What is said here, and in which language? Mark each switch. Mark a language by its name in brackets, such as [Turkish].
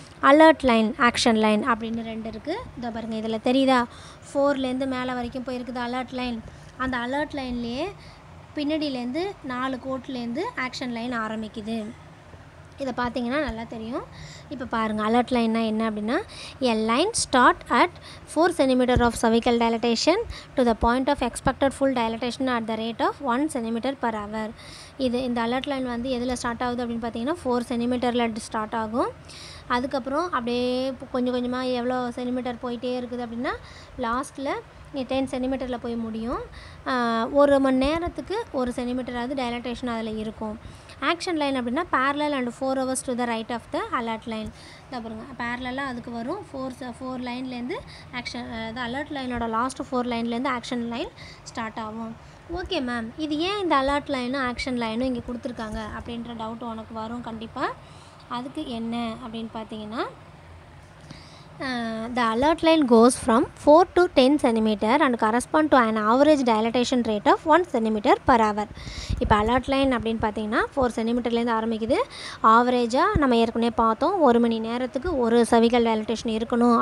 [Tamil] Alert line, action line அப்படின்னு 2 இருக்குது. இதை பாருங்கள், இதில் தெரியுதா 4லேருந்து மேலே வரைக்கும் போயிருக்குது அலர்ட் லைன். அந்த அலர்ட் லைன்லேயே பின்னாடியிலேருந்து 4 கோட்லேருந்து ஆக்ஷன் லைன் ஆரம்பிக்குது. இதை பார்த்தீங்கன்னா நல்லா தெரியும். இப்போ பாருங்கள், அலர்ட் லைன்னா என்ன அப்படின்னா [English] a line start at 4 cm of cervical dilatation to the point of expected full dilatation at the rate of 1 cm per hour. [Tamil] இந்த அலர்ட் லைன் வந்து எதில் ஸ்டார்ட் ஆகுது அப்படின்னு பார்த்தீங்கன்னா 4 சென்டிமீட்டரில் ஸ்டார்ட் ஆகும். அதுக்கப்புறம் அப்படியே கொஞ்சம் கொஞ்சமாக எவ்வளோ சென்டிமீட்டர் போயிட்டே இருக்குது அப்படின்னா லாஸ்ட்டில் 10 சென்டிமீட்டரில் போய் முடியும். 1 மணி நேரத்துக்கு 1 சென்டிமீட்டராவது டைலட்டேஷன் அதில் இருக்கும். ஆக்ஷன் லைன் அப்படின்னா [English] parallel and 4 hours to the right of the alert line. [Tamil] இதை பாருங்க, பேரலாக அதுக்கு வரும். 4 லைன்லேருந்து ஆக்ஷன், அது alert லைனோட last 4 லைன்லேருந்து action line start ஆகும். ஓகே மேம், இது ஏன் இந்த அலர்ட் லைனும் ஆக்ஷன் லைனும் இங்கே கொடுத்துருக்காங்க அப்படின்ற டவுட் உனக்கு வரும் கண்டிப்பாக. அதுக்கு என்ன அப்படின்னு பார்த்தீங்கன்னா [English] the alert line goes from 4 to 10 cm and correspond to an average dilatation rate of 1 cm per hour. [Tamil] இப்போ அலர்ட் லைன் அப்படின்னு பார்த்தீங்கன்னா 4 சென்டிமீட்டர்லேருந்து ஆரம்பிக்குது. ஆவரேஜாக நம்ம ஏற்கனவே பார்த்தோம் 1 மணி நேரத்துக்கு ஒரு cervical dilatation இருக்கணும்.